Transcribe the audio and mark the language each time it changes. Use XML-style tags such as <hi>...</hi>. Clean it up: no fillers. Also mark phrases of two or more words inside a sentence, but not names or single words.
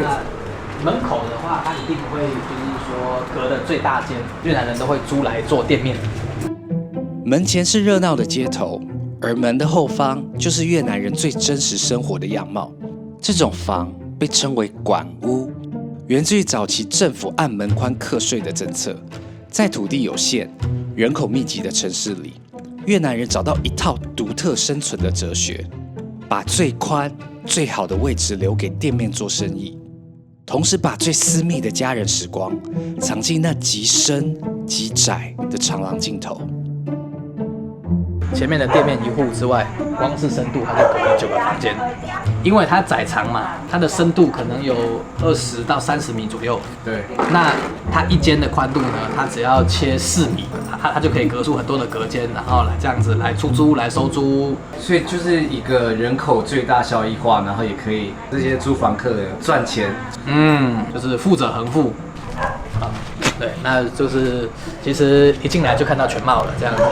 <zh>門口的話，它一定會就是說隔的最大間，越南人都會租來做店面。門前是熱鬧的街頭，而門的後方就是越南人最真實生活的樣貌。這種房被稱為管屋，源自於早期政府按門寬課稅的政策。在土地有限、人口密集的城市裡，越南人找到一套獨特生存的哲學，把最寬、最好的位置留給店面做生意。同時把最私密的家人時光藏進那極深極窄的長廊盡頭。前面的店面一戶之外，光是深度它就隔了9個房間，因為它窄長嘛，它的深度可能有20到30米左右。對，那它一間的寬度呢，它只要切4米，它就可以隔出很多的隔間，然後來這樣子來出租來收租。所以就是一個人口最大效益化，然後也可以這些租房客賺錢。就是富者恆富。對，那就是其實一進來就看到全貌了這樣子。</zh>